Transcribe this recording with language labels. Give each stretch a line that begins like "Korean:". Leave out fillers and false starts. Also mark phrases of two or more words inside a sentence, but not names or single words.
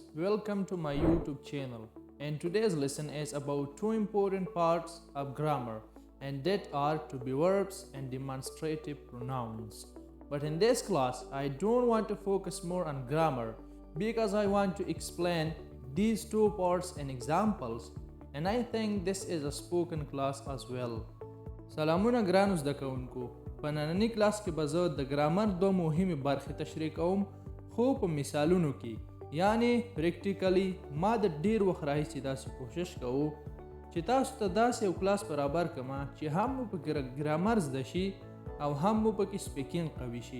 English: Welcome to my YouTube channel. And today's lesson is about two important parts of grammar, and that are to be verbs and demonstrative pronouns. But in this class, I don't want to focus more on grammar because I want to explain these two parts in examples, and I think this is a spoken class as well.
Pashto: سلامونه ګرانو زده کوونکو. په نننی کلاس کې به زه د ګرامر دوه مهمې برخې تشریح کوم، خو په مثالونو کې، یعنی پریکټیکلی ما د ډیر وخت راهیسې داسې کوشش کوو چې تاسو ته داسې یو کلاس برابر کړم چې هم مو په ګرامر زده شي او هم مو پکې سپیکینګ قوي شي.